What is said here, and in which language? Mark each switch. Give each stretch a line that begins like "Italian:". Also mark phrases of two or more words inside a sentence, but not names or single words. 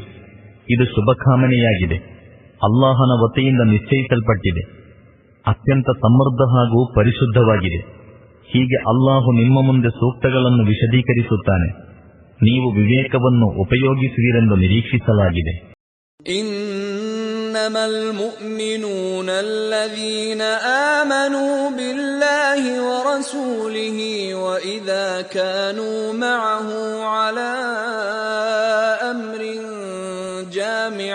Kannada: ಇದು ಶುಭಕಾಮನೆಯಾಗಿದೆ, ಅಲ್ಲಾಹನ ವತಿಯಿಂದ ನಿಶ್ಚಯಿಸಲ್ಪಟ್ಟಿದೆ, ಅತ್ಯಂತ ಸಮೃದ್ಧ ಹಾಗೂ ಪರಿಶುದ್ಧವಾಗಿದೆ. ಹೀಗೆ ಅಲ್ಲಾಹು ನಿಮ್ಮ ಮುಂದೆ ಸೂಕ್ತಗಳನ್ನು ವಿಶದೀಕರಿಸುತ್ತಾನೆ. ನೀವು ವಿವೇಕವನ್ನು ಉಪಯೋಗಿಸುವಿರೆಂದು ನಿರೀಕ್ಷಿಸಲಾಗಿದೆ.
Arabic: إنما المؤمنون الذين آمنوا بالله ورسوله وإذا كانوا معه على أمر جامع